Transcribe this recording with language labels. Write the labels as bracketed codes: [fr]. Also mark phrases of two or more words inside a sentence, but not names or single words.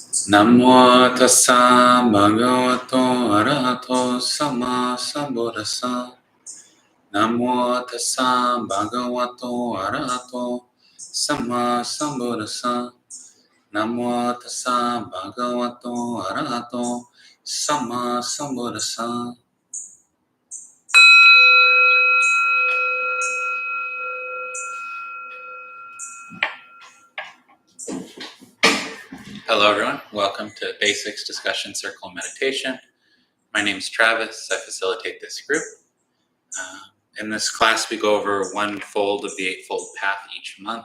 [pi] Namo tassa bhagavato arahato sama sambuddhassa. Namo tassa bhagavato arahato sama sambuddhassa. Namo tassa bhagavato arahato sama sambuddhassa. [en] Hello everyone, welcome to Basics Discussion Circle Meditation. My name is Travis, I facilitate this group. In this class we go over one fold of the Eightfold Path each month.